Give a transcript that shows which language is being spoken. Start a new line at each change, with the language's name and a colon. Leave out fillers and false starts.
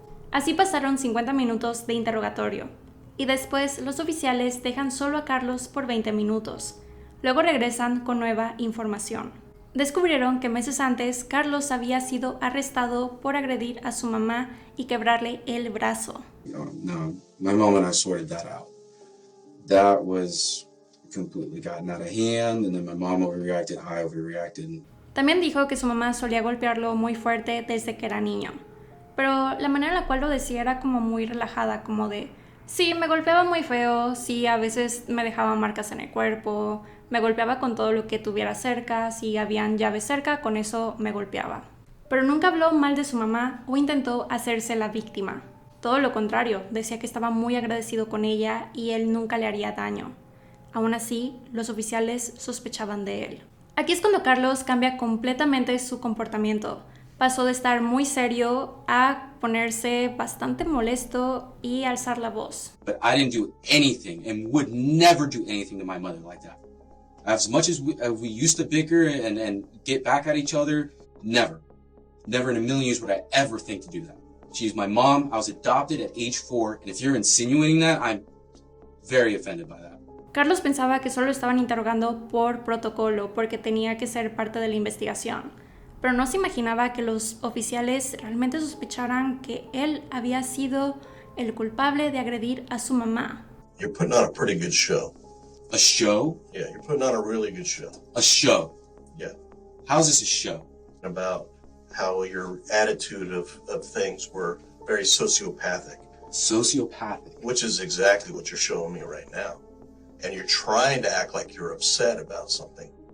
Spanish: Así pasaron 50 minutos de interrogatorio y después los oficiales dejan solo a Carlos por 20 minutos. Luego regresan con nueva información. Descubrieron que meses antes Carlos había sido arrestado por agredir a su mamá y quebrarle el brazo.
English: No, my mom and I sorted that out. That was completely gotten out of hand, and then my mom overreacted, I overreacted.
Spanish: También dijo que su mamá solía golpearlo muy fuerte desde que era niño, pero la manera en la cual lo decía era como muy relajada, como de, sí, me golpeaba muy feo, sí, a veces me dejaba marcas en el cuerpo, me golpeaba con todo lo que tuviera cerca, si habían llaves cerca, con eso me golpeaba. Pero nunca habló mal de su mamá o intentó hacerse la víctima. Todo lo contrario, decía que estaba muy agradecido con ella y él nunca le haría daño. Aún así, los oficiales sospechaban de él. Aquí es cuando Carlos cambia completamente su comportamiento. Pasó de estar muy serio a ponerse bastante molesto y alzar la voz.
English: But I didn't do anything and would never do anything to my mother like that. As much as we used to bicker and get back at each other, never. Never in a million years would I ever think to do that. She's my mom. I was adopted at age 4, and if you're insinuating that, I'm very offended by that.
Spanish: Carlos pensaba que solo estaban interrogando por protocolo, porque tenía que ser parte de la investigación. Pero no se imaginaba que los oficiales realmente sospecharan que él había sido el culpable de agredir a su mamá.
English: You're putting on a pretty good show. A show? Yeah, you're putting on a really good show. A show? Yeah. How's this a show? About how your attitude of things were very sociopathic. Sociopathic? Which is exactly what you're showing me right now. And you're trying to act like you're upset about something.